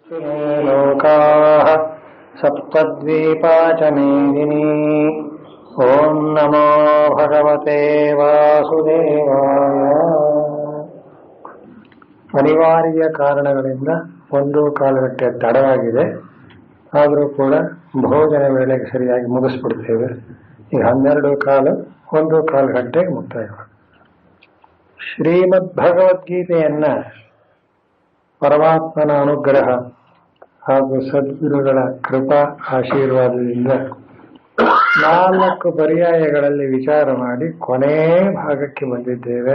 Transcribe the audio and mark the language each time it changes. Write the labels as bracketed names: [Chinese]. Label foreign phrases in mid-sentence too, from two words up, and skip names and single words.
[Sanskrit] लोकाः सप्तद्वीपा च मेदिनी। ओं नमो भगवते वासुदेवाय। [Kannada] ಅನಿವಾರ್ಯ ಕಾರಣಗಳಿಂದ ಒಂದು ಕಾಲಗಟ್ಟೆ ತಡವಾಗಿದೆ. ಆದರೂ ಕೂಡ ಭೋಜನ ವೇಳೆಗೆ ಸರಿಯಾಗಿ ಮುಗಿಸ್ಬಿಡ್ತೇವೆ. ಈಗ 12:15 1 ಗಂಟೆಗೆ ಮುಕ್ತಾಯ. ಶ್ರೀಮದ್ ಭಗವದ್ಗೀತೆಯನ್ನ ಪರಮಾತ್ಮನ ಅನುಗ್ರಹ ಹಾಗೂ ಸದ್ಗುರುಗಳ ಕೃಪಾ ಆಶೀರ್ವಾದದಿಂದ 4 ಪರ್ಯಾಯಗಳಲ್ಲಿ ವಿಚಾರ ಮಾಡಿ ಕೊನೆ ಭಾಗಕ್ಕೆ ಬಂದಿದ್ದೇವೆ.